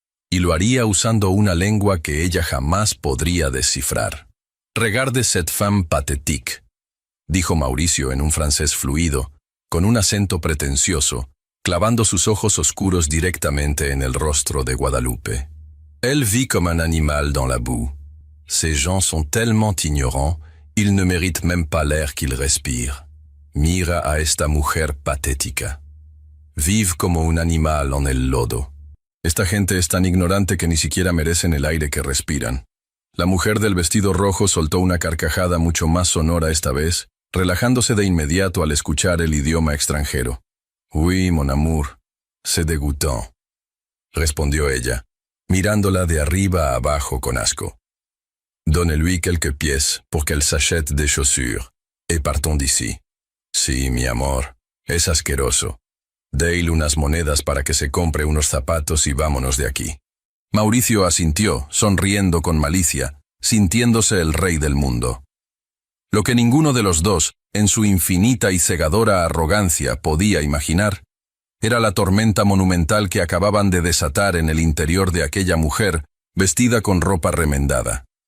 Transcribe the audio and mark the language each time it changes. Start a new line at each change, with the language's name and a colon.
Spanish: Y lo haría usando una lengua que ella jamás podría descifrar.
French: «Regarde cette femme pathétique»,
Spanish: dijo Mauricio en un francés fluido, con un acento pretencioso, clavando sus ojos oscuros directamente en el rostro de Guadalupe.
French: «Elle vit comme un animal dans la boue. Ces gens sont tellement ignorants, ils ne méritent même pas l'air qu'ils respirent.
Spanish: Mira a esta mujer patética. Vive como un animal en el lodo». Esta gente es tan ignorante que ni siquiera merecen el aire que respiran. La mujer del vestido rojo soltó una carcajada mucho más sonora esta vez, relajándose de inmediato al escuchar el idioma extranjero.
French: «Oui, mon amour, c'est dégoûtant»,
Spanish: respondió ella, mirándola de arriba a abajo con asco.
French: «Donnez-lui quelques pièces pour qu'elle s'achète des chaussures, et partons d'ici».
Spanish: «Sí, mi amor, es asqueroso. Déle unas monedas para que se compre unos zapatos y vámonos de aquí». Mauricio asintió, sonriendo con malicia, sintiéndose el rey del mundo. Lo que ninguno de los dos, en su infinita y cegadora arrogancia, podía imaginar, era la tormenta monumental que acababan de desatar en el interior de aquella mujer, vestida con ropa remendada.